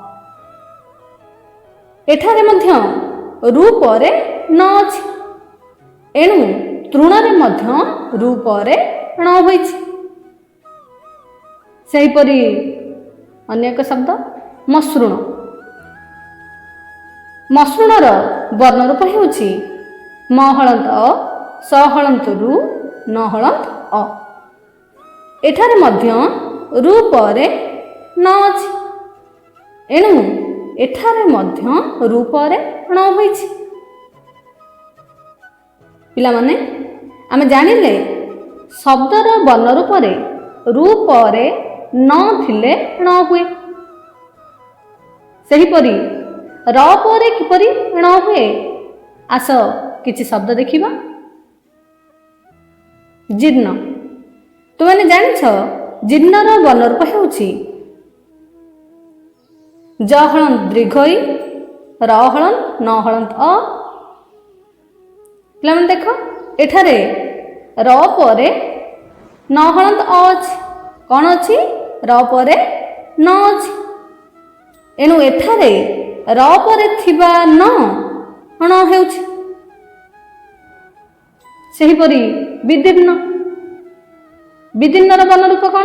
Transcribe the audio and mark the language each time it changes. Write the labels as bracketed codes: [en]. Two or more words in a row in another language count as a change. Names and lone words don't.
[or] ଏଠାରେ ମଧ୍ୟ ଋ ପରେ ନ ଅଛି। ଏଣୁ ତୃଣରେ ମଧ୍ୟ ଋ ପରେ ଣ ହୋଇଛି। ସେହିପରି ଅନ୍ୟ ଏକ ଶବ୍ଦ ମସୃଣ। ମସୃଣର ବର୍ଣ୍ଣ ରୂପ ହେଉଛି ମ ହଳନ୍ତ ଅ ସ ହଳନ୍ତ ଋ ନ ହଳନ୍ତ ଅ। ଏଠାରେ ମଧ୍ୟ ଋ ପରେ ନ ଅଛି। ଏଣୁ ଏଠାରେ ମଧ୍ୟ ଋ ପରେ ଣ ହୋଇଛି। ପିଲାମାନେ ଆମେ ଜାଣିଲେ ଶବ୍ଦର ବର୍ଣ୍ଣ ରୂପରେ ଋ ପରେ ନ ଥିଲେ ଣ ହୁଏ। ସେହିପରି ର ପରେ କିପରି ଣ ହୁଏ? ଆସ କିଛି ଶବ୍ଦ ଦେଖିବା। ଜୀର୍ଣ୍ଣ। ତୁମେ ଜାଣିଛ ଜୀର୍ଣ୍ଣର ବର୍ଣ୍ଣ ରୂପ ହେଉଛି ଜ ହଳନ୍ତ ଦୀର୍ଘ ଇ ର ହଳନ୍ତ ନ ହଳନ୍ତ ଅ। ପିଲାମାନେ ଦେଖ ଏଠାରେ ର ପରେ ନ ହଳନ୍ତ ଅ ଅଛି। କ'ଣ ଅଛି? ର ପରେ ନ ଅଛି। ଏଣୁ ଏଠାରେ ର ପରେ ଥିବା ନ ଣ ହେଉଛି। ସେହିପରି ବିଦୀର୍ଣ୍ଣ। ବିଦୀର୍ଣ୍ଣର ବର୍ଣ୍ଣରୂପ କ'ଣ?